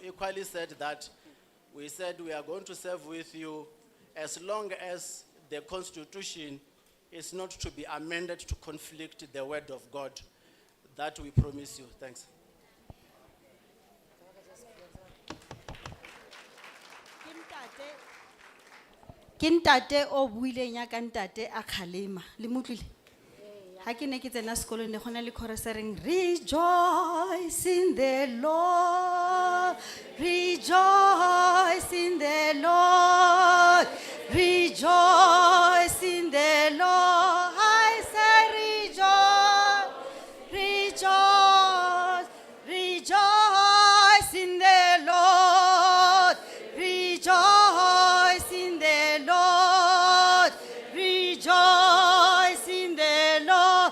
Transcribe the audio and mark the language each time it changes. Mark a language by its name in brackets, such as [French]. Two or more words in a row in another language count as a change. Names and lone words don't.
[English] Equally said that we said we are going to serve with you as long as the constitution is not to be amended to conflict the word of God. That we promise you. Thanks. [Southern Sotho] Ke ntate o buileng ya ka ntate a kgalema le motlile ha ke ne ke tsena sekolong ne gona le chorus e reng [English] rejoice in the Lord, rejoice in the Lord, rejoice in the Lord. I say rejoice, rejoice, rejoice in the Lord, rejoice in the Lord, rejoice in the Lord.